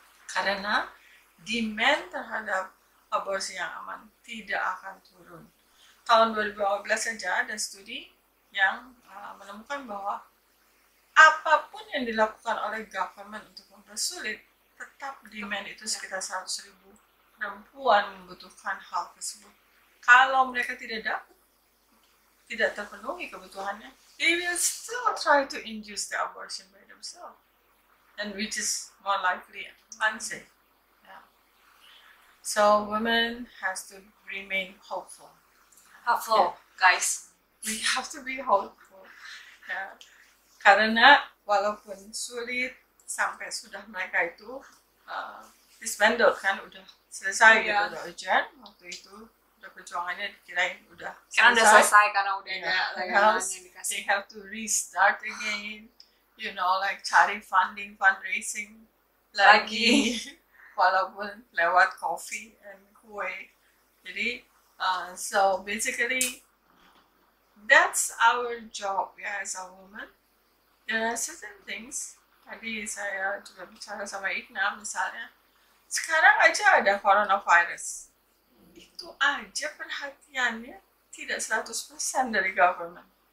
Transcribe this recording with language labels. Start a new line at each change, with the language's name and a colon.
Indonesian: Karena demand terhadap aborsi yang aman tidak akan turun. Tahun 2012 saja ada studi yang menemukan bahwa apapun yang dilakukan oleh government untuk mempersulit, tetap demand itu sekitar 100.000 perempuan membutuhkan hal tersebut. Kalau mereka tidak terpenuhi kebutuhannya,
English: they will still try to induce the abortion by themselves, and which is more likely unsafe. So women has to remain hopeful. Hopeful, guys. We have to be hopeful.
Indonesian: Ya. Karena walaupun sulit sampai sudah mereka itu disbanded kan, udah selesai gitu, udah ujian waktu itu, udah perjuangannya dikirain udah karena udah selesai karena udah ada layanan yang dikasih.
English: They have to restart again, you know, like cari fundraising lagi.
Indonesian: Walaupun lewat
English: coffee and kue. Jadi, so basically, that's our job ya as a woman. There are certain things.
Indonesian: Tadi saya juga bicara sama Igna misalnya. Sekarang aja ada coronavirus. Itu aja perhatiannya tidak 100% dari government.